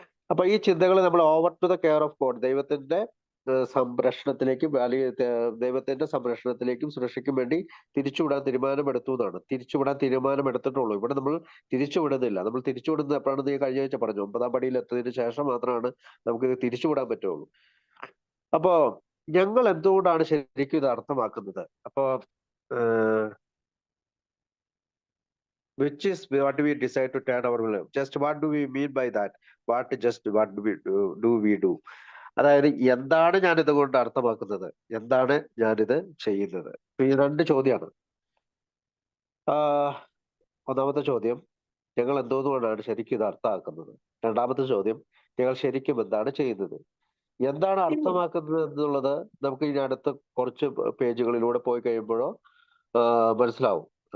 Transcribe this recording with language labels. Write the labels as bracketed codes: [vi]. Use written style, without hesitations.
[ml] അപ്പൊ ഈ ചിന്തകൾ നമ്മൾ [en] over to the care of God, [ml] ദൈവത്തിന്റെ സംരക്ഷണത്തിലേക്കും അല്ലെങ്കിൽ ദൈവത്തിന്റെ സംരക്ഷണത്തിലേക്കും സുരക്ഷയ്ക്കും വേണ്ടി തിരിച്ചുവിടാൻ തീരുമാനമെടുത്തു എന്നാണ്. തിരിച്ചുവിടാൻ തീരുമാനമെടുത്തിട്ടുള്ളൂ. ഇവിടെ നമ്മൾ തിരിച്ചുവിടുന്നില്ല. നമ്മൾ തിരിച്ചുവിടുന്നത് എപ്പോഴാണെന്ന് ഞാൻ കഴിഞ്ഞ ആഴ്ച പറഞ്ഞു. 9ാം പടിയിൽ എത്തിയതിനു ശേഷം മാത്രമാണ് നമുക്ക് ഇത് തിരിച്ചുവിടാൻ പറ്റുള്ളൂ. അപ്പോ ഞങ്ങൾ എന്തുകൊണ്ടാണ് ശരിക്കും ഇത് അർത്ഥമാക്കുന്നത്? അപ്പോ [en] which is what we decide to turn our will. Just what do we mean by that? What do we do? [ml] അതായത് എന്താണ് ഞാൻ ഇതുകൊണ്ട് അർത്ഥമാക്കുന്നത്, എന്താണ് ഞാനിത് ചെയ്യുന്നത്. ഈ രണ്ട് ചോദ്യമാണ്. ഒന്നാമത്തെ ചോദ്യം, ഞങ്ങൾ എന്തോന്നുകൊണ്ടാണ് ശരിക്കും ഇത് അർത്ഥമാക്കുന്നത്. രണ്ടാമത്തെ ചോദ്യം, ഞങ്ങൾ ശരിക്കും എന്താണ് ചെയ്യുന്നത്. എന്താണ് അർത്ഥമാക്കുന്നത് എന്നുള്ളത് നമുക്ക് ഇനി അടുത്ത കുറച്ച് പേജുകളിലൂടെ പോയി കഴിയുമ്പോഴോ മനസ്സിലാവും.